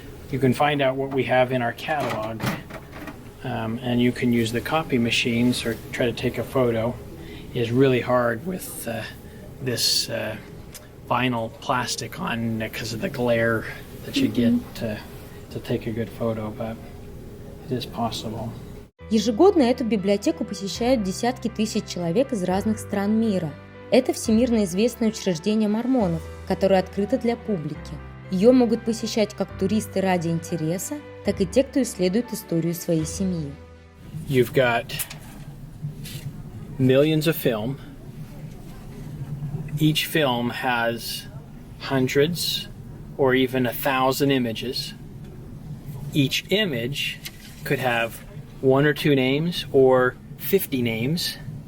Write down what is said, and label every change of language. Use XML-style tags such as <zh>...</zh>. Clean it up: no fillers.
<en>You can find out what we have in our catalog, and you can use the copy machines or try to take a photo. It's really hard with this vinyl plastic on because of the glare that you get to take a good photo, but it is possible.</en> <ru>Ежегодно эту библиотеку посещают десятки тысяч человек из разных стран мира. Это всемирно известное учреждение мормонов, которое открыто для публики. Ее могут посещать как туристы ради интереса, так и те, кто исследует историю своей семьи.</ru> <en>You've got millions of film. Each film has hundreds or even 1,000 images. Each image could have 1 or 2 names or 50 names.</en>